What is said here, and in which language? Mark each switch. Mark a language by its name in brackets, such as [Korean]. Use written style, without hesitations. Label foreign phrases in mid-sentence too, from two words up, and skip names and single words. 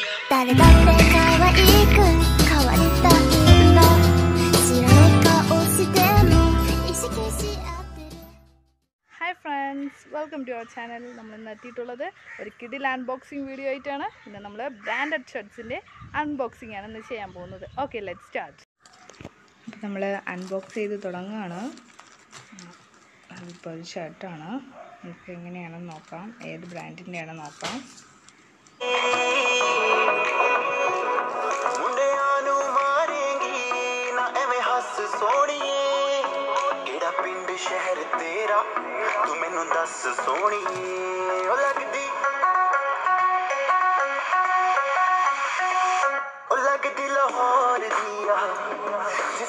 [Japanese] 誰だって可愛く変わった色知らない顔しても意識し合ってる [English] Hi friends, welcome to our channel. [Malayalam] നമ്മൾ ഇന്ന് എത്തിയിട്ടുള്ളത് ഒരു കിഡിൽ അൺബോക്സിംഗ് വീഡിയോ ആയിട്ടാണ്. ഇന്ന് നമ്മൾ ബ്രാൻഡഡ് ഷർട്ട്സിൻ്റെ അൺബോക്സിംഗ് ആണ് ഇന്ന് ചെയ്യാൻ പോകുന്നത്. [English] Okay, let's start. [Malayalam] അപ്പോൾ നമ്മൾ അൺബോക്സ് ചെയ്ത് തുടങ്ങുകയാണ്. അതിപ്പോൾ ഒരു ഷർട്ടാണ്. നമുക്ക് എങ്ങനെയാണെന്ന് നോക്കാം, ഏത് ബ്രാൻഡിൻ്റെ ആണെന്ന് നോക്കാം. [Punjabi] ਪਿੰਡ ਸ਼ਹਿਰ ਤੇਰਾ ਤੂ ਮੈਨੂ ਦੱਸ ਸੋਹਣੀਏ ਓ ਲਗਦੀ ਲਾਹੌਰ ਦੀਆ ਜਿਸ